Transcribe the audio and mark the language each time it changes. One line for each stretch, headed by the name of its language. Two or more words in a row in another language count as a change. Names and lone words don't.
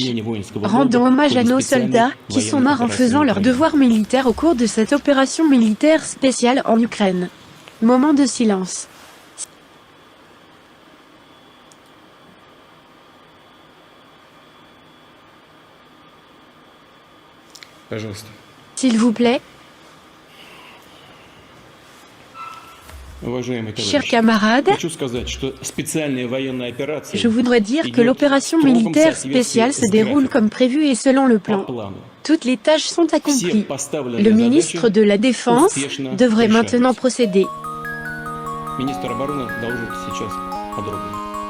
French: Rendons hommage à nos soldats qui sont morts en faisant leur devoir militaire au cours de cette opération militaire spéciale en Ukraine. Moment de silence.
Russian: Пожалуйста.
French: S'il vous plaît,
Russian: Уважаемые
French: chers
Russian: товарищи,
French: camarades,
Russian: хочу сказать, что специальная военная операция
French: je voudrais dire que l'opération militaire spéciale se déroule comme prévu et selon le
Russian: по
French: plan.
Russian: плану.
French: Toutes les tâches sont
Russian: Все
French: accomplies.
Russian: поставленные
French: Le ministre
Russian: задачи
French: de la Défense
Russian: успешно
French: devrait
Russian: решаются.
French: maintenant procéder.
Russian: Министр обороны доложит сейчас подробно.